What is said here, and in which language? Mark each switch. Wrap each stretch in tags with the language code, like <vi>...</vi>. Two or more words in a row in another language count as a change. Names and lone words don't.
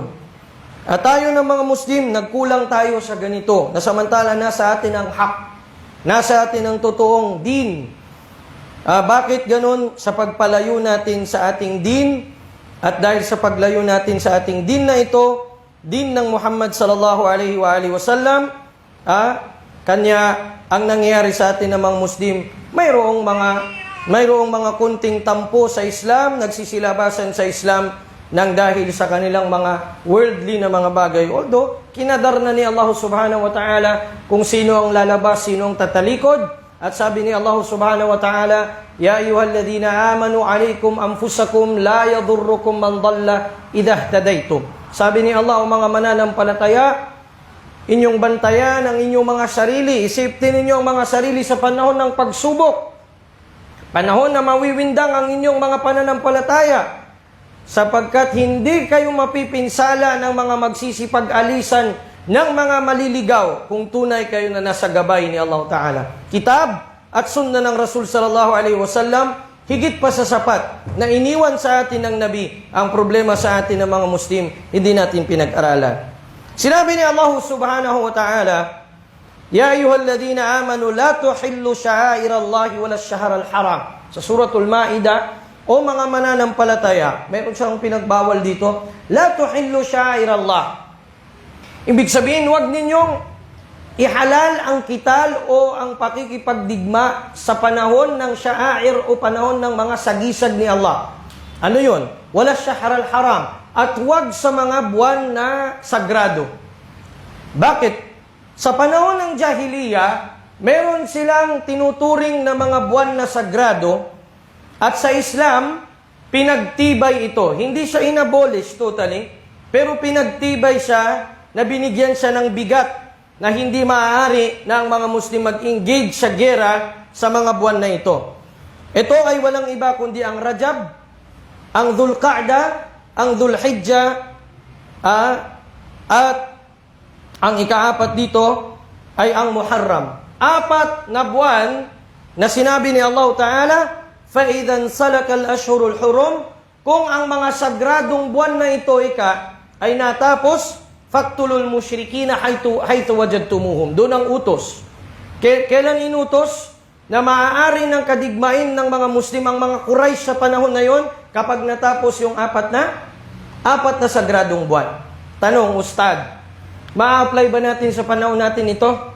<tl>At tayo ng mga Muslim, nagkulang tayo sa ganito, na samantala nasa atin ang hak, nasa atin ang totoong din. Bakit ganun? Sa pagpalayo natin sa ating din, at dahil sa paglayo natin sa ating din na ito, din ng Muhammad</tl> <ar>صلى الله عليه وسلم,</ar> <tl>kanya ang nangyayari sa atin ng mga Muslim, mayroong mga kunting tampo sa Islam, nagsisilabasan sa Islam nang dahil sa kanilang mga worldly na mga bagay. Although, kinadar na ni Allah</tl> <ar>سبحانه وتعالى</ar> <tl>kung sino ang lalabas, sino ang tatalikod. At sabi ni Allah</tl> <ar>سبحانه وتعالى، يا أيها الذين آمنوا عليكم أنفسكم لا يضركم من ضل إذا اهتديتم.</ar> <tl>Sabi ni Allah, o mga mananampalataya, inyong bantayan ang inyong mga sarili. Isiptin ninyo ang mga sarili sa panahon ng pagsubok. Panahon na mawiwindang ang inyong mga pananampalataya. Sapagkat hindi kayo mapipinsala ng mga magsisipag-alisan ng mga maliligaw kung tunay kayo na nasa gabay ni Allah Ta'ala. Kitab at sunna ng Rasul</tl> <ar>صلى الله عليه وسلم,</ar> <tl>higit pa sa sapat na iniwan sa atin ng Nabi. Ang problema sa atin ng mga Muslim, hindi natin pinag-aralan. Sinabi ni Allah</tl> <ar>سبحانه وتعالى، يا أيها الذين آمنوا لا تحلوا شعائر الله ولا الشهر الحرام.</ar> <tl>Sa suratul Ma'idah, o mga mananampalataya, meron siyang pinagbawal dito,</tl> <ar>لا تحلوا شعائر الله.</ar> <tl>Ibig sabihin, huwag ninyong ihalal ang kital o ang pakikipagdigma sa panahon ng sha'air o panahon ng mga sagisag ni Allah. Ano yun?</tl> <ar>ولا الشهر الحرام.</ar> <tl>At huwag sa mga buwan na sagrado. Bakit? Sa panahon ng Jahiliya, meron silang tinuturing na mga buwan na sagrado. At sa Islam, pinagtibay ito. Hindi siya inabolish totally, pero pinagtibay siya na binigyan siya ng bigat na hindi maaari na ang mga Muslim mag-engage sa gera sa mga buwan na ito. Ito ay walang iba kundi ang Rajab, ang Dhul-Qa'dah, ang Dhul-Hijjah, at ang ika-4 dito ay ang Muharram. 4 na buwan na sinabi ni Allah Ta'ala,</tl> <ar>فَإِذَا انْسَلَكَ الْأَشْهُرُ الْحُرُمْ,</ar> <tl>kung ang mga sagradong buwan na ito ay natapos,</tl> <ar>فَاقْتُلُوا الْمُشْرِكِينَ حَيْثُ وَجَدْتُمُوهُمْ.</ar> <tl>Doon ang utos. Kailan inutos? Na maaari ng kadigmain ng mga Muslim ang mga Quraysh sa panahon na yon kapag natapos yung 4 na sagradong buwan. Tanong, Ustad, ma-apply ba natin sa panahon natin ito?</tl>